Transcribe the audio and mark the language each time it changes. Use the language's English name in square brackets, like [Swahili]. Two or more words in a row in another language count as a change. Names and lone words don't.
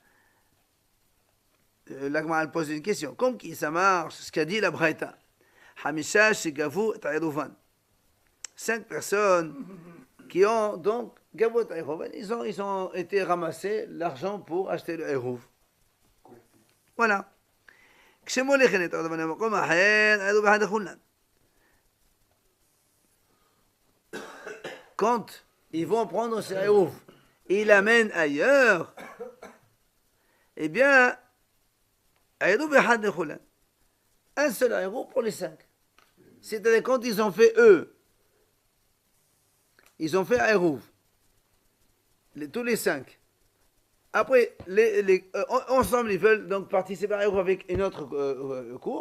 [French] La Gemara pose une question. Comme qui ça marche, ce qu'a dit la Braïta. [Hebrew] חמישה שגבו את עירובן. [French] 5 personnes qui ont donc [Hebrew] גבו את עירובן. [French] Ils ont été ramassés l'argent pour acheter le hérouv. Voilà. [Hebrew] כשמוליכין את הערבון למקום אחר, הערוב אחד לכולן. [French] Quand ils vont prendre ce hérouv et l'amènent ailleurs, eh bien, [Hebrew] הערוב אחד לכולן. [French] Un seul hérouv pour les 5. C'est-à-dire quand ils ont fait eux, ils ont fait un hérouv, tous les 5. Après, ensemble, ils veulent donc participer à un hérouv avec une autre cour.